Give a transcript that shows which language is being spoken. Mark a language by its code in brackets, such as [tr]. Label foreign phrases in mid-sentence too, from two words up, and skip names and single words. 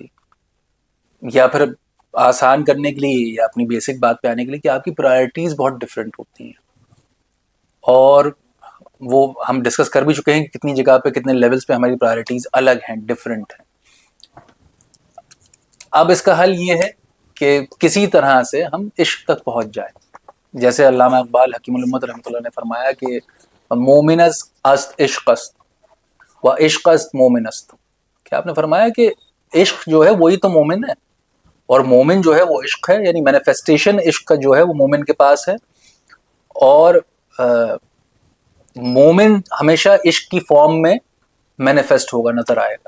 [ur] یا پھر آسان کرنے کے لیے یا اپنی بیسک بات پہ آنے کے لیے کہ آپ کی پرائرٹیز بہت ڈفرینٹ ہوتی ہیں، اور وہ ہم ڈسکس کر بھی چکے ہیں کہ کتنی جگہ پہ کتنے لیولز پہ ہماری پرائرٹیز الگ ہیں، ڈفرینٹ ہیں. اب اس کا حل یہ ہے کہ کسی طرح سے ہم عشق تک پہنچ جائیں. جیسے علامہ اقبال حکیم الامت رحمۃ اللہ نے فرمایا کہ [fa] مومن است عشق است و عشق است مومن است. [ur] کہ آپ نے فرمایا کہ عشق جو ہے وہی تو مومن ہے، اور مومن جو ہے وہ عشق ہے، یعنی مینیفیسٹیشن عشق کا جو ہے وہ مومن کے پاس ہے. اور مومن ہمیشہ عشق کی فارم میں مینیفیسٹ ہوگا، نظر آئے گا.